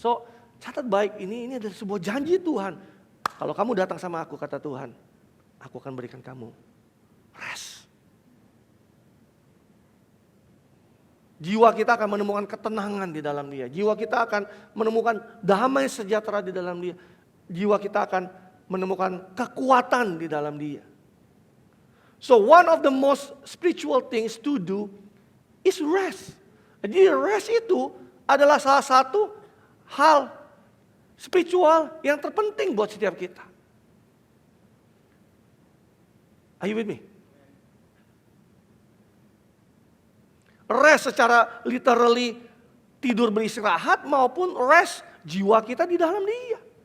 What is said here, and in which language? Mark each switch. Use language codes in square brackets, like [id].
[id] So, catat baik, ini adalah sebuah janji Tuhan. Kalau kamu datang sama aku, kata Tuhan, aku akan berikan kamu rest. Jiwa kita akan menemukan ketenangan di dalam Dia. Jiwa kita akan menemukan damai sejahtera di dalam Dia. Jiwa kita akan menemukan kekuatan di dalam Dia. [en] So one of the most spiritual things to do is rest. [id] Jadi rest itu adalah salah satu hal spiritual yang terpenting buat setiap kita. [en] Are you with me? [id] Rest secara literally tidur beristirahat maupun rest jiwa kita di dalam Dia.